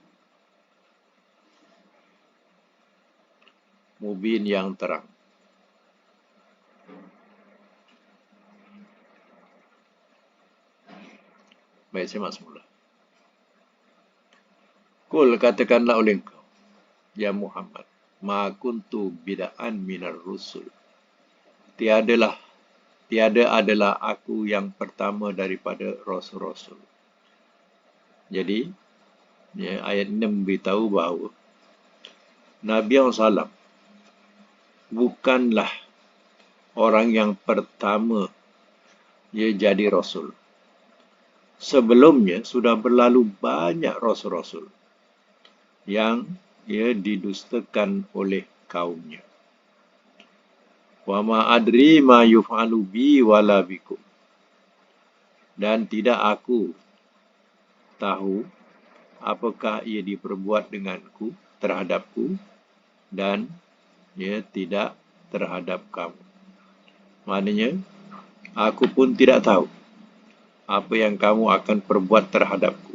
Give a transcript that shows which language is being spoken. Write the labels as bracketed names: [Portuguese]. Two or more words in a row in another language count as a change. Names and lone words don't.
[Malay] Mubin yang terang. Baik, saya masuk mula. Kul katakanlah oleh engkau, ya Muhammad, [Arabic] ما كنت بدعا من الرسل. [Malay] Tiada adalah aku yang pertama daripada rasul-rasul. Jadi, ayat ini memberitahu bahawa Nabi SAW bukanlah orang yang pertama jadi rasul. Sebelumnya sudah berlalu banyak rasul-rasul yang didustakan oleh kaumnya. [Arabic] وما أدري ما يفعل بي ولا بكم. [Malay] Dan tidak aku tahu apakah ia diperbuat denganku, terhadapku, dan tidak terhadap kamu. Maknanya, aku pun tidak tahu apa yang kamu akan perbuat terhadapku.